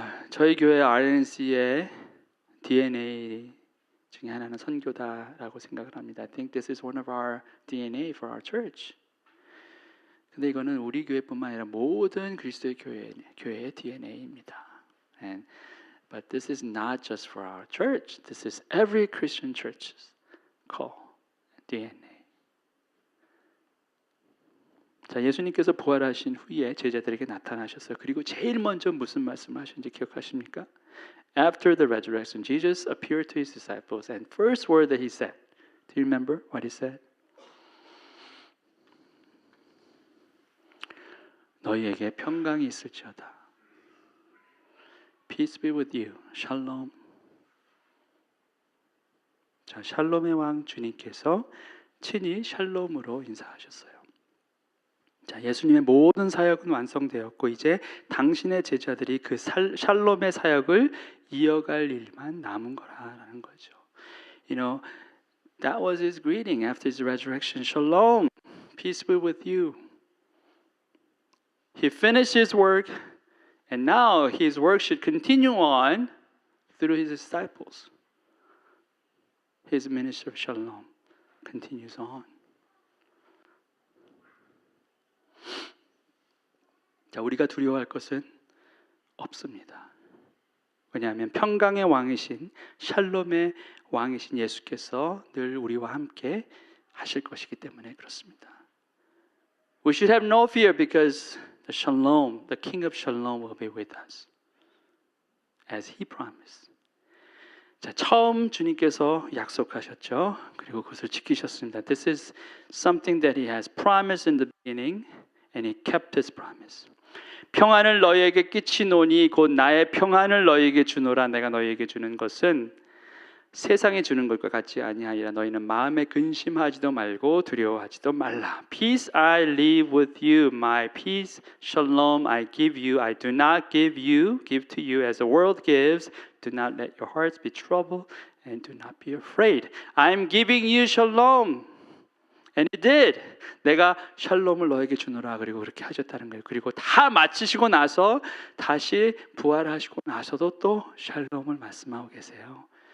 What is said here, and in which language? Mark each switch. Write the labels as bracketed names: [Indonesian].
[Korean] 저희 교회 RNC의 DNA 중에 하나는 선교다라고 생각을 합니다. [English] I think this is one of our DNA for our church. [Korean] 근데 이거는 우리 교회뿐만 아니라 모든 그리스도의 교회의 DNA입니다. [English] But this is not just for our church. This is every Christian church's call, DNA. [Korean] 자, 예수님께서 부활하신 후에 제자들에게 나타나셨어요. 그리고 제일 먼저 무슨 말씀을 하셨는지 기억하십니까? [English] After the resurrection, Jesus appeared to His disciples, and first word that He said, do you remember what He said? [Korean] 너희에게 평강이 있을지어다. [English] Peace be with you. Shalom. [Korean] 자, 샬롬의 왕 주님께서 친히 샬롬으로 인사하셨어요. 자, 예수님의 모든 사역은 완성되었고 이제 당신의 제자들이 그 샬롬의 사역을 이어갈 일만 남은 거라는 거죠. [English] You know, that was His greeting after His resurrection. Shalom, peace be with you. He finished His work, and now His work should continue on through His disciples. His ministry of shalom continues on. [Korean] 자, 우리가 두려워할 것은 없습니다. 왜냐하면 평강의 왕이신 샬롬의 왕이신 예수께서 늘 우리와 함께 하실 것이기 때문에 그렇습니다. [English] We should have no fear because the shalom, the King of Shalom will be with us as He promised. [Korean] 자, 처음 주님께서 약속하셨죠. 그리고 그것을 지키셨습니다. [English] This is something that He has promised in the beginning and He kept His promise. [Korean] 평안을 너희에게 끼치노니 곧 나의 평안을 너희에게 주노라. 내가 너희에게 주는 것은 세상에 주는 것과 같지 아니하리라. 너희는 마음에 근심하지도 말고 두려워하지도 말라. [English] Peace I leave with you, my peace, shalom I give you. I do not give to you as the world gives. Do not let your hearts be troubled and do not be afraid. I am giving you shalom. And He did. [Korean] 내가 샬롬을 너에게 주노라. 그리고 그렇게 하셨다는 거예요. 그리고 다 마치시고 나서 다시 부활하시고 나서도 또 샬롬을 말씀하고 계세요.